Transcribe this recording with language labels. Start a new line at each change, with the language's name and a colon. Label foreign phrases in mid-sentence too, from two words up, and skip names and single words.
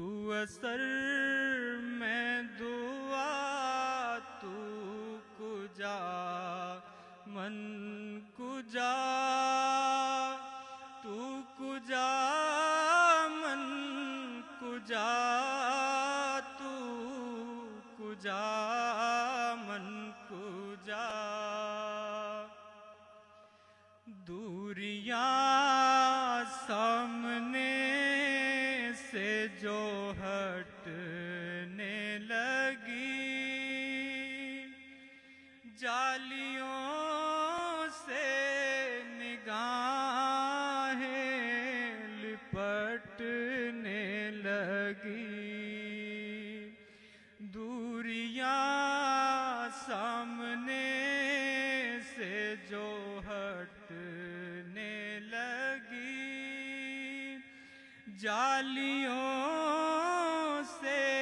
Urdu: اثر میں دعا
Persian: تو کجا من کجا تو کجا من کجا تو کجا من کجا
Urdu: دوریاں سامنے سے جو ہٹنے لگی جالیوں سے نگاہیں لپٹنے لگی دوریاں سامنے سے جو ہٹنے لگی جالیوں سے